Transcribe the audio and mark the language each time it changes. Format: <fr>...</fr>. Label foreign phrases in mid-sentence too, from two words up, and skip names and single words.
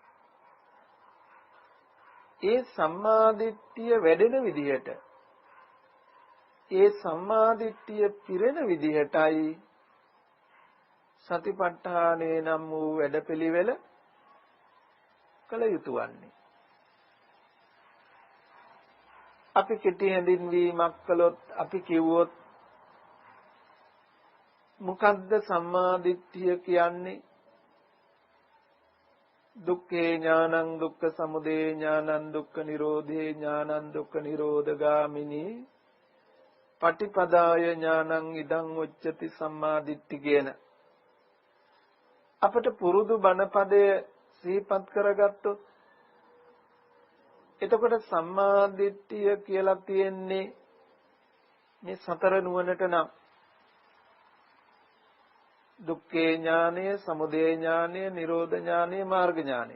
<si>ඒ සම්මාදිට්ඨිය වැඩෙන විදිහට ඒ සම්මාදිට්ඨිය පිරෙන විදිහටයි සතිපට්ඨානේ නම් වූ වැඩපිළිවෙල කළ යුතු වන්නේ. අපි කෙටි හැඳින්වීමක් කළොත් අපි කිව්වොත් මොකද්ද සම්මාදිට්ඨිය කියන්නේ?</si> <pi>දුක්ඛේ ඥානං දුක්ඛ සමුදය ඥානං දුක්ඛ නිරෝධේ ඥානං දුක්ඛ නිරෝධගාමිනී පටිපදාය ඥානං ඉදං උච්චති සම්මාදිට්ඨි</pi> <si>කියන අපට පුරුදු බණපදය සිහිපත් කරගත්තොත් එතකොට සම්මාදිට්ඨිය කියලා තියෙන්නේ මේ සතර නුවණට නම් දුක්ඛේ ඥානය, සමුදය ඥානය, නිරෝධ ඥානය, මාර්ග ඥානය.</si>